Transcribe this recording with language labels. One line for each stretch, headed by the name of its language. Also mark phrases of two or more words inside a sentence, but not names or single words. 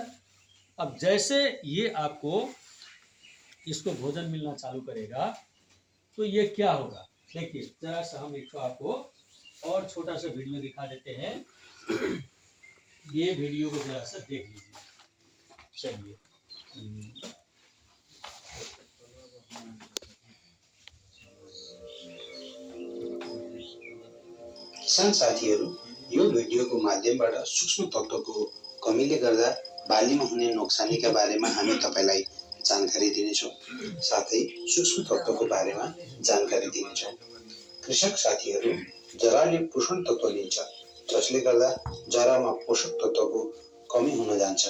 Hindi: अब जैसे ये आपको इसको भोजन मिलना चालू करेगा तो ये क्या होगा, देखिए जरा सा हम एक आपको और छोटा सा वीडियो दिखा देते हैं। ये वीडियो को जरा सा देख लीजिए। चलिए
Nepali: किसान साथीहरू, यो भिडियोको माध्यमबाट सूक्ष्म तत्त्वको कमीले गर्दा बालीमा हुने नोक्सानीका बारेमा हामी तपाईलाई जानकारी दिनेछौँ। साथै सूक्ष्म तत्त्वको बारेमा जानकारी दिनेछौँ। कृषक साथीहरू, जराले पोषण तत्त्व लिन्छ, जसले गर्दा जरामा पोषक तत्त्वको कमी हुन जान्छ।